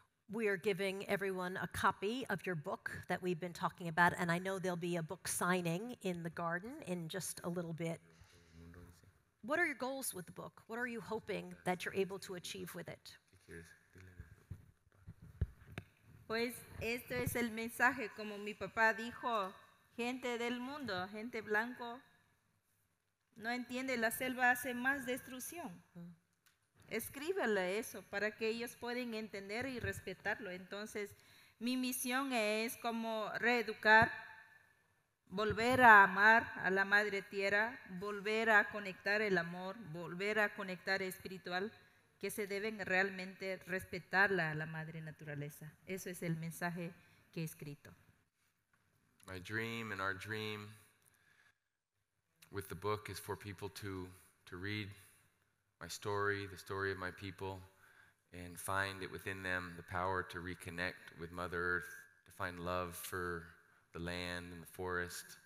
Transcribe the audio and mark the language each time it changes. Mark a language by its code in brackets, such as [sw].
[en] We are giving everyone a copy of your book that we've been talking about, and I know there'll be a book signing in the garden in just a little bit. What are your goals with the book? What are you hoping that you're able to achieve with it? [es] Pues esto es el mensaje, como mi papá dijo, gente del mundo, gente blanco, no entiende, la selva hace más destrucción. Escríbele eso para que ellos puedan entender y respetarlo. Entonces, mi misión es como reeducar, volver a amar a la Madre Tierra, volver a conectar el amor, volver a conectar espiritual, que se deben realmente respetarla a la Madre Naturaleza. Eso es el mensaje que he escrito. [en] My dream and our dream with the book is for people to read my story, the story of my people, and find it within them the power to reconnect with Mother Earth, to find love for the land and the forest.